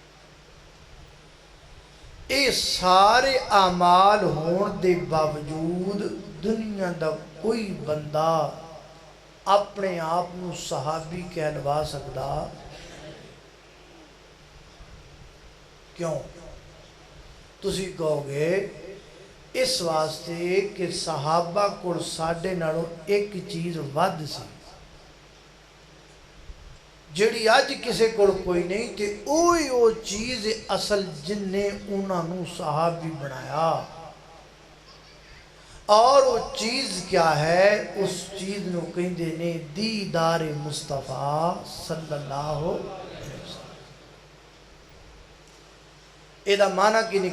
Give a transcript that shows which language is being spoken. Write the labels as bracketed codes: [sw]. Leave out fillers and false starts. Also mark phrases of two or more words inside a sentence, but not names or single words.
[pa] اے سارے اعمال ہون دے باوجود دنیا دا کوئی بندہ اپنے آپ نو صحابی کہلوا سکدا؟ کیوں؟ تسی کہو گے اس واسطے کہ صحابہ کو ساڈے نالوں ایک چیز ود سی جڑی اج کسے کو کوئی نہیں، تے اوہی او چیز اصل جن نے انہاں نو صحابی بنایا۔ [ur] اور وہ چیز کیا ہے؟ [pa] اس چیز نو کہندے نے دیدار مصطفیٰ [ar] صلی اللہ علیہ وسلم۔ [pa] اے دا معنی کی نکلیا؟